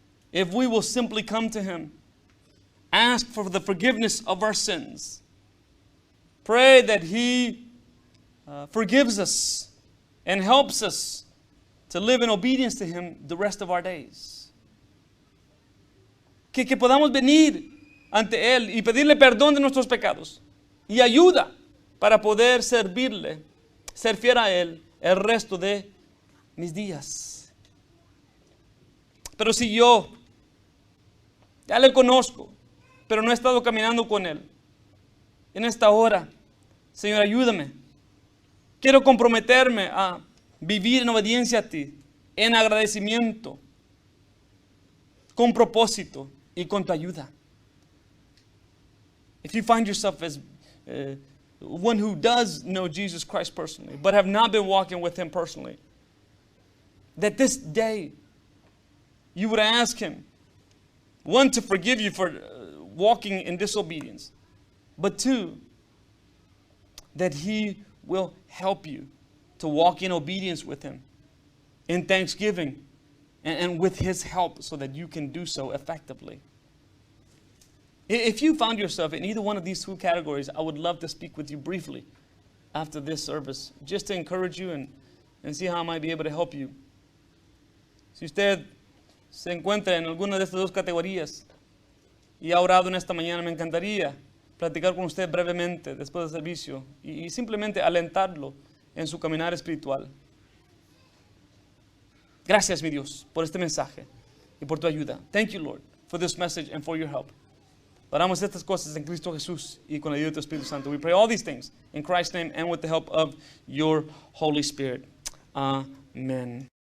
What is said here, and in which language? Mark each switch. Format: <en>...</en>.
<en>If we will simply come to Him, ask for the forgiveness of our sins, pray that He forgives us and helps us to live in obedience to Him the rest of our days.</en> <es>Que podamos venir ante Él y pedirle perdón de nuestros pecados y ayuda para poder servirle, ser fiel a Él el resto de mis días. Pero si yo ya le conozco, pero no he estado caminando con Él, en esta hora, Señor, ayúdame. Quiero comprometerme a vivir en obediencia a Ti, en agradecimiento, con propósito y con Tu ayuda.</es> <en>If you find yourself as one who does know Jesus Christ personally, but have not been walking with Him personally, that this day you would ask Him, one, to forgive you for walking in disobedience, but two, that He will help you to walk in obedience with Him, in thanksgiving, and with His help so that you can do so effectively. If you found yourself in either one of these two categories, I would love to speak with you briefly after this service, just to encourage you and see how I might be able to help you.</en> <es>Si usted se encuentra en alguna de estas dos categorías y ha orado en esta mañana, me encantaría platicar con usted brevemente después del servicio y simplemente alentarlo en su caminar espiritual. Gracias, mi Dios, por este mensaje y por tu ayuda.</es> <en>Thank you, Lord, for this message and for your help.</en> <es>Oramos estas cosas en Cristo Jesús y con la ayuda de tu Espíritu Santo.</es> <en>We pray all these things in Christ's name and with the help of your Holy Spirit. Amen.</en>